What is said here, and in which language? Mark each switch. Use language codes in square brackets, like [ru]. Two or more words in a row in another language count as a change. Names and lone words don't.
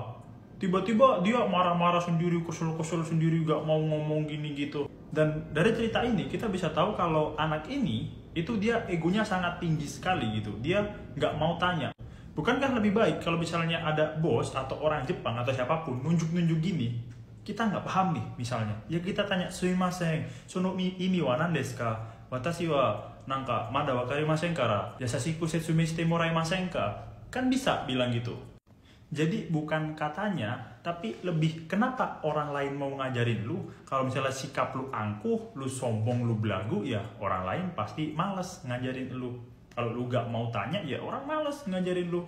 [id] Tiba-tiba dia marah-marah sendiri, kesel-kesel sendiri, gak mau ngomong gini gitu. Dan dari cerita ini, kita bisa tahu kalau anak ini, itu dia egonya sangat tinggi sekali gitu. Dia nggak mau tanya. Bukankah lebih baik kalau misalnya ada bos atau orang Jepang atau siapapun nunjuk-nunjuk gini, kita nggak paham nih misalnya, ya kita tanya, [ja] すみません、その意味は何ですか? 私はなんかまだ分かりませんから、優しく説明してもらいませんか? [id] Kan bisa bilang gitu. Jadi bukan katanya, tapi lebih kenapa orang lain mau ngajarin lu. Kalau misalnya sikap lu angkuh, lu sombong, lu belagu, ya orang lain pasti males ngajarin lu. Kalau lu gak mau tanya, ya orang males ngajarin lu.